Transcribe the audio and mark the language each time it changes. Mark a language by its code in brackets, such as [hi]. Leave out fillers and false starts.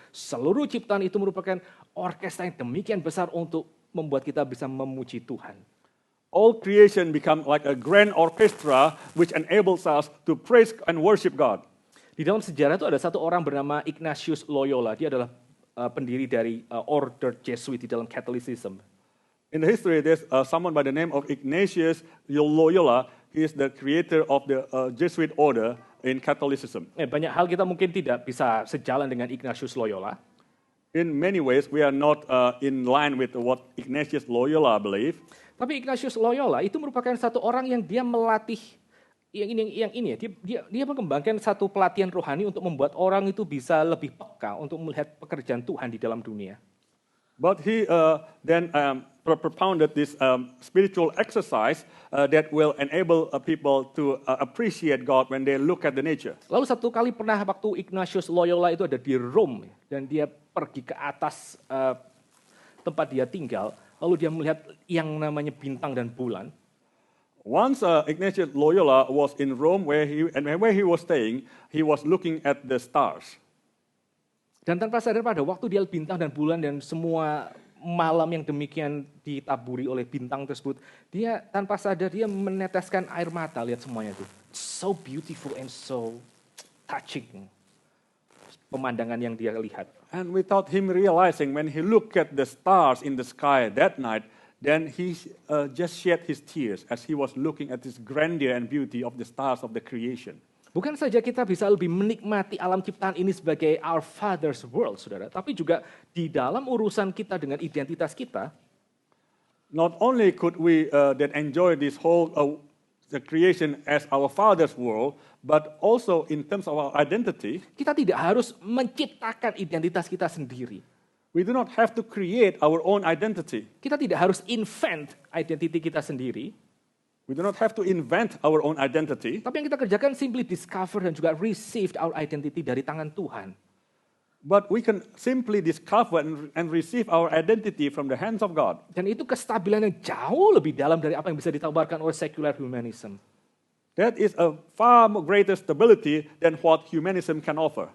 [id] Seluruh ciptaan itu merupakan orkestra yang demikian besar untuk membuat kita bisa memuji Tuhan. [en] All creation become like a grand orchestra which enables us to praise and worship God. [id] Di dalam sejarah itu ada satu orang bernama Ignatius Loyola. Dia adalah pendiri dari order Jesuit di dalam Catholicism. [en] In the history, there's someone by the name of Ignatius Loyola. He is the creator of the Jesuit order in Catholicism. [id] Banyak hal kita mungkin tidak bisa sejalan dengan Ignatius Loyola. [en] In many ways, we are not in line with what Ignatius Loyola believed. [id] Tapi Ignatius Loyola itu merupakan satu orang yang dia melatih dia mengembangkan satu pelatihan rohani untuk membuat orang itu bisa lebih peka untuk melihat pekerjaan Tuhan di dalam dunia. [en] But he then propounded this spiritual exercise that will enable people to appreciate God when they look at the nature. [id] Lalu satu kali pernah waktu Ignatius Loyola itu ada di Rome dan dia pergi ke atas tempat dia tinggal. Lalu dia melihat yang namanya bintang dan bulan. [en] Once Ignatius Loyola was in Rome where he was staying, he was looking at the stars. [id] Dan tanpa sadar pada waktu dia bintang dan bulan dan semua malam yang demikian ditaburi oleh bintang tersebut, dia tanpa sadar dia meneteskan air mata, lihat semuanya itu. [en] So beautiful and so touching. [id] Pemandangan yang dia lihat. [en] And without him realizing, when he looked at the stars in the sky that night, then he just shed his tears as he was looking at this grandeur and beauty of the stars of the creation. [id] Bukan saja kita bisa lebih menikmati alam ciptaan ini sebagai [en] our father's world, [id] saudara. Tapi juga di dalam urusan kita dengan identitas kita, [en] Not only could we then enjoy this whole the creation as our father's world, but also in terms of our identity, [id] kita tidak harus menciptakan identitas kita sendiri. [en] we do not have to create our own identity. [id] Kita tidak harus invent identity kita sendiri. [en] We do not have to invent our own identity, [id] Tapi yang kita kerjakan [en] simply discover [id] dan juga [en] receive our identity [id] dari tangan Tuhan. [en] but we can simply discover and receive our identity from the hands of God. [id] Dan itu kestabilan yang jauh lebih dalam dari apa yang bisa ditawarkan oleh secular humanism. [en] That is a far more greater stability than what humanism can offer.